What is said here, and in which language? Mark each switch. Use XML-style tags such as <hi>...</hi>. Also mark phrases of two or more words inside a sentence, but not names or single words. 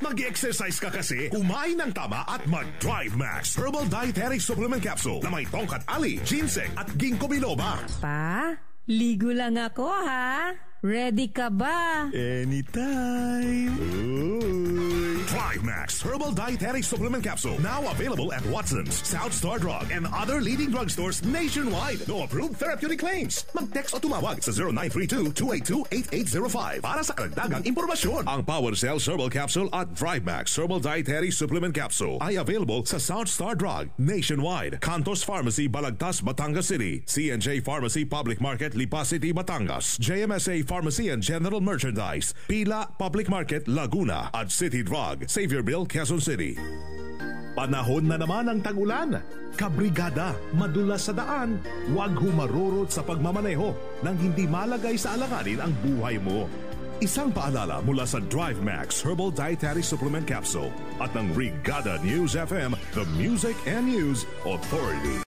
<tl>Mag-exercise ka kasi, kumain ng tama at mag-Drive Max Herbal Dietary Supplement Capsule na may tongkat ali, ginseng at ginkgo biloba. Pa, ligo lang ako ha. Ready ka ba?</tl> <en>Anytime. Uy. Drive Max Herbal Dietary Supplement Capsule. Now available at Watson's, South Star Drug, and other leading drugstores nationwide. No approved therapeutic claims.</en> <tl>Mag-text o tumawag sa 0932-282-8805 para sa karagdagang impormasyon. Ang Power Cells Herbal Capsule at Drive Max Herbal Dietary Supplement Capsule ay available sa South Star Drug nationwide, Cantos Pharmacy, Balagtas, Batangas City, C&J Pharmacy Public Market, Lipa City, Batangas, JMSA Pharmacy and General Merchandise, Pila Public Market, Laguna, at City Drug, Saviorville, Quezon City. Panahon na naman ang tag-ulan. Kabrigada, madulas sa daan. Huwag humarurot sa pagmamaneho nang hindi malagay sa alanganin ang buhay mo. Isang paalala mula sa Drive Max Herbal Dietary Supplement Capsule at ng Brigada News FM,</tl> <en>the Music and News Authority.</en>